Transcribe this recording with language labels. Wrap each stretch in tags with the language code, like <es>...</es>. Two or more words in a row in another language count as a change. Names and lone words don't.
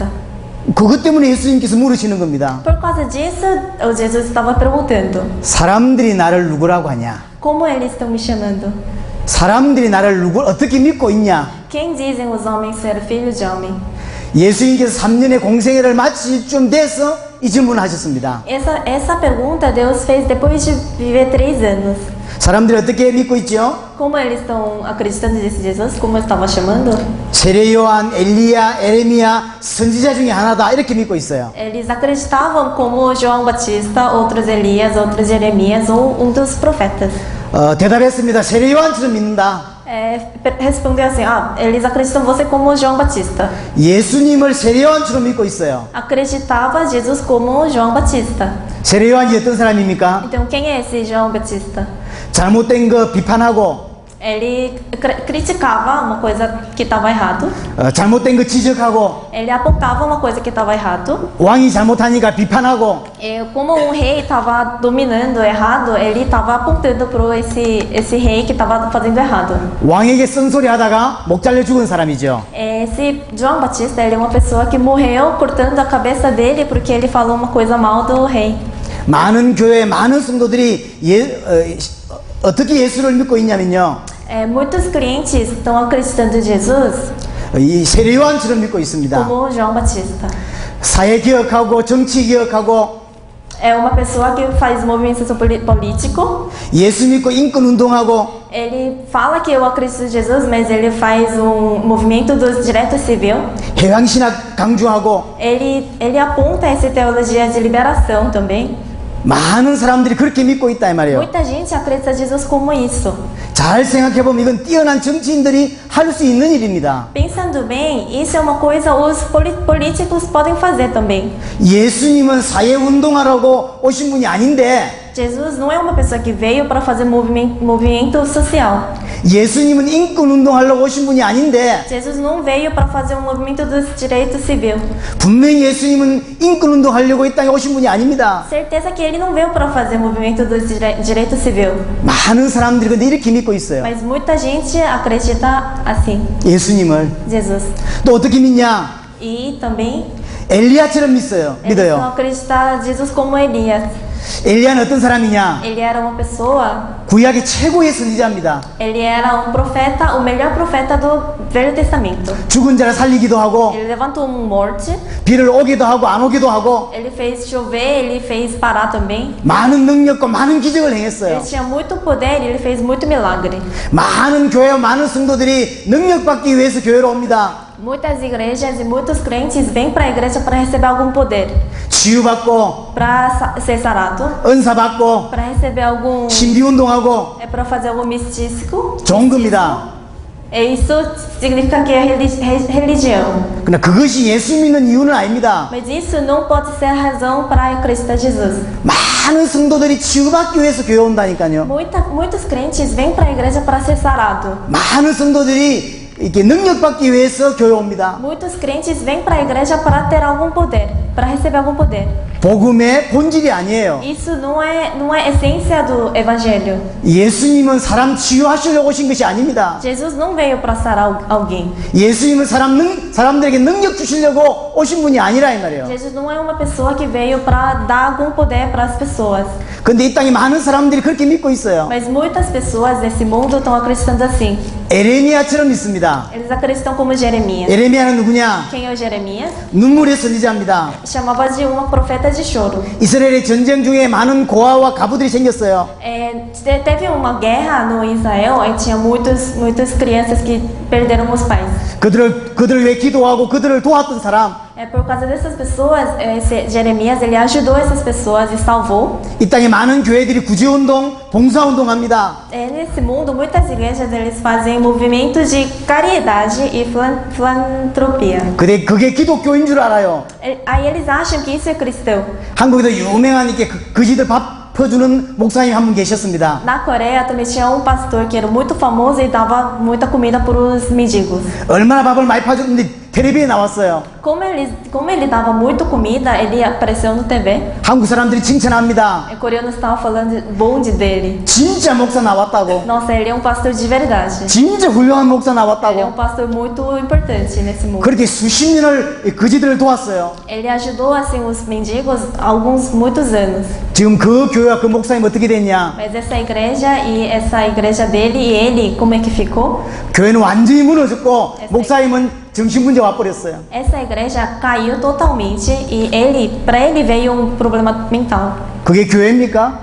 <ko>그것 때문에 예수님께서 물으시는 겁니다.</ko> <pt>Por causa disso, o Jesus estava perguntando:</pt> <ko>사람들이 나를 누구라고 하냐?</ko> <pt>Como eles estão me chamando?</pt> <ko>사람들이 나를 어떻게 믿고 있냐?</ko> <pt>Quem dizem os homens ser filho de homem?</pt> <ko>예수님께서 3년의 공생애를 마칠 쯤 돼서 이 질문을 하셨습니다.</ko> <pt>Essa pergunta Deus fez depois de viver 3 anos.</pt> <ko>사람들이 어떻게 믿고 있죠?</ko> <pt>Como eles estão acreditando nesse Jesus? Como eu estava chamando?</pt> <ko>세례 요한, 엘리야, 에레미야 선지자 중에 하나다 이렇게 믿고 있어요.</ko> <pt>Eles acreditavam como João Batista, outros Elias, outros Jeremias ou dos profetas.</pt> <ko>대답했습니다. 세례 요한처럼 믿는다.</ko> <pt>Respondeu assim: eles acreditam você como João Batista.</pt> <ko>예수님을 세례 요한처럼 믿고 있어요.</ko> <pt>Acreditava Jesus como João Batista.</pt> <ko>세례 요한이 어떤 사람입니까?</ko> <pt>Então quem é esse João Batista?</pt> <ko>잘못된 거 비판하고</ko> <pt>Ele criticava uma coisa que estava errado.</pt> <ko>잘못된 거 지적하고</ko> <pt>Ele apontava uma coisa que estava errado.</pt> <ko>왕이 잘못하니까 비판하고</ko> <pt>Como um rei estava dominando errado, ele estava apontando para esse rei que estava fazendo errado.</pt> <ko>왕에게 쓴소리 하다가 목 잘려 죽은 사람이죠.</ko> <pt>Esse João Batista, ele é uma pessoa que morreu cortando a cabeça dele porque ele falou uma coisa mal do rei.</pt> <ko>많은 교회 많은 성도들이 어떻게 예수를 믿고 있냐면요.</ko> <pt>Muitos clientes estão acreditando em Jesus</pt> <ko>이 세례 요한처럼 믿고 있습니다.</ko> <pt>como João Batista.</pt> <ko>사회 개혁하고 정치 개혁하고</ko> <pt>É uma pessoa que faz movimento político.</pt> <ko>예수 믿고 인권 운동하고</ko> <pt>Ele fala que eu acredito em Jesus, mas ele faz movimento dos direitos civis.</pt> <ko>해방 신학 강조하고</ko> <pt>Ele aponta essa teologia de liberação também.</pt> <ko>많은 사람들이 그렇게 믿고 있다 이 말이에요.</ko> <pt>Muita gente acredita em Jesus como isso.</pt> <ko>잘 생각해 보면 이건 뛰어난 정치인들이 할 수 있는 일입니다.</ko> <pt>Pensando bem, isso é uma coisa os políticos podem fazer também.</pt> <ko>예수님은 사회 운동하라고 오신 분이 아닌데</ko> <pt>Jesus não é uma pessoa que veio para fazer movimento social.</pt> <ko>예수님은 인권 운동하려고 오신 분이 아닌데</ko> <pt>Jesus não veio para fazer um movimento dos direitos civil.</pt> <ko>분명히 예수님은 인권 운동하려고 이 땅에 오신 분이 아닙니다.</ko> <pt>Certeza que ele não veio para fazer o movimento dos direito civil.</pt> <ko>많은 사람들이 근데 이렇게 믿고 있어요.</ko> <pt>Mas muita gente acredita assim.</pt> <ko>예수님을.</ko> <pt>Jesus.</pt> <ko>또 어떻게 믿냐?</ko> <pt>E também</pt> <ko>엘리야처럼 믿어요.</ko> <pt>eles não</pt> <ko>믿어요.</ko> <pt>acreditam Jesus como Elias.</pt> <ko>엘리야는 어떤 사람이냐?</ko> <pt>Ele era uma pessoa,</pt> <ko>구약의 최고의 선지자입니다.</ko> <pt>ele era um profeta, o melhor profeta do Velho Testamento.</pt> <ko>죽은 자를 살리기도 하고</ko> <pt>Ele levantou um morte,</pt> <ko>비를 오기도 하고 안 오기도 하고</ko> <pt>ele fez chover, ele fez parar também.</pt> <ko>많은 능력과 많은 기적을 행했어요.</ko> <pt>Ele tinha muito poder e ele fez muito milagre.</pt> <ko>많은 교회와 많은 성도들이 능력받기 위해서 교회로 옵니다.</ko> <pt>Muitas igrejas e muitos crentes vêm para a igreja para receber algum poder,</pt> <ko>치유받고</ko> <pt>para ser sarado,</pt> <ko>은사받고</ko> <pt>para receber algum,</pt> <ko>신비운동하고</ko> <pt>é para fazer algum místico.</pt> <ko>좋은 겁니다.</ko> <pt>E isso significa que é religião.</pt> <ko>그러나 그것이 예수 믿는 이유는 아닙니다.</ko> <pt>Mas isso não pode ser a razão para acreditar em Jesus.</pt> <ko>많은 성도들이 치유받기 위해서 교회 온다니까요.</ko> <pt>Muitos crentes vêm para a igreja para ser sarado.</pt> <ko>많은 성도들이 이렇게 능력받기 위해서 교회 옵니다.</ko> <pt>Muitos crentes vêm para a igreja para ter algum poder, para receber algum poder.</pt> <ko>복음의 본질이 아니에요.</ko> <pt>Isso não é a essência do evangelho.</pt> <ko>예수님은 사람 치유하시려고 오신 것이 아닙니다.</ko> <pt>Jesus não veio para sarar alguém.</pt> <ko>예수님은 사람들에게 능력 주시려고 오신 분이 아니라 이 말이에요.</ko> <pt>Jesus não é uma pessoa que veio para dar algum poder para as pessoas.</pt> <ko>근데 이 땅에 많은 사람들이 그렇게 믿고 있어요.</ko> <pt>Mas muitas pessoas nesse mundo estão acreditando assim.</pt> <ko>에레미야처럼 믿습니다.</ko> <pt>Eles acreditam como Jeremias.</pt> <ko>에레미야는 누구냐?</ko> <pt>Quem é o Jeremias?</pt> <ko>눈물의 선지자입니다.</ko> <pt>Chamava de uma profeta de choro.</pt> <ko>이스라엘의 전쟁 중에 많은 고아와 가부들이 생겼어요.</ko> <pt>Teve uma guerra no Israel e tinha muitas crianças que perderam os pais.</pt> <ko>그들을 위해 기도하고 그들을 도왔던 사람.</ko> <pt>É por causa dessas pessoas, Jeremias ele ajudou essas pessoas e salvou.</pt> <ko>이 땅에 많은 교회들이 구제운동, 봉사운동 합니다.</ko> <pt>Nesse mundo, muitas igrejas eles fazem movimentos de caridade e filantropia.</pt> <ko>근데 그게 기독교인 줄 알아요.</ko> <pt>Aí eles acham que isso é cristão.</pt> <ko>한국에도 유명한 이렇게 거지들 밥 퍼주는 목사님 한 분 계셨습니다.</ko> <pt>Na Coreia também tinha um pastor que era muito famoso e dava muita comida para os mendigos.</pt> <ko>얼마나 밥을 많이 퍼줬는데 텔레비에 나왔어요.</ko> <pt>Como ele dava muito comida, ele apareceu no TV.</pt> <ko>한국 사람들이 칭찬합니다.</ko> <pt>E coreanos estavam falando de bonde dele.</pt> <ko>진짜 목사 나왔다고.</ko> <pt>Nossa, ele é um pastor de verdade.</pt> <ko>진짜 훌륭한 목사</ko> <pt>Ele é um</pt> <ko>나왔다고.</ko> <pt>pastor muito importante nesse mundo.</pt> <ko>그렇게 수십 년을 거지들을 도왔어요.</ko> <pt>Ele ajudou assim os mendigos há muitos anos.</pt> <ko>지금 그 교회와 그 목사님 어떻게 됐냐?</ko> <pt>Mas essa igreja dele e ele, como é que ficou?</pt> <ko>교회는 완전히 무너졌고 목사님은 정신문제 와버렸어요.</ko> <pt>Essa igreja caiu totalmente e para ele veio um problema mental.</pt> <ko>그게 교회입니까?</ko>